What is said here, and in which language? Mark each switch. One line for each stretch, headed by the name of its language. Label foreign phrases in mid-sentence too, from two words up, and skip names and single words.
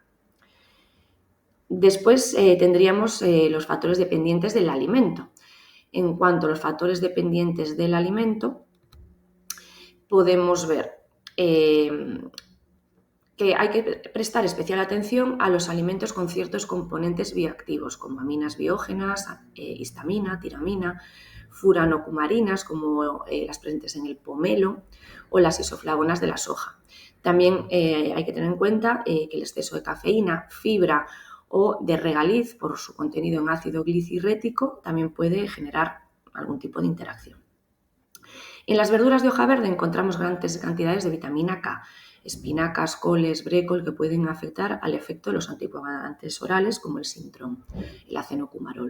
Spanish: Después tendríamos los factores dependientes del alimento. En cuanto a los factores dependientes del alimento, podemos ver que hay que prestar especial atención a los alimentos con ciertos componentes bioactivos, como aminas biógenas, histamina, tiramina, furanocumarinas, como las presentes en el pomelo, o las isoflavonas de la soja. También hay que tener en cuenta que el exceso de cafeína, fibra o de regaliz, por su contenido en ácido glicirrético, también puede generar algún tipo de interacción. En las verduras de hoja verde encontramos grandes cantidades de vitamina K, espinacas, coles, brécol, que pueden afectar al efecto de los anticoagulantes orales, como el Sintrom, el acenocumarol.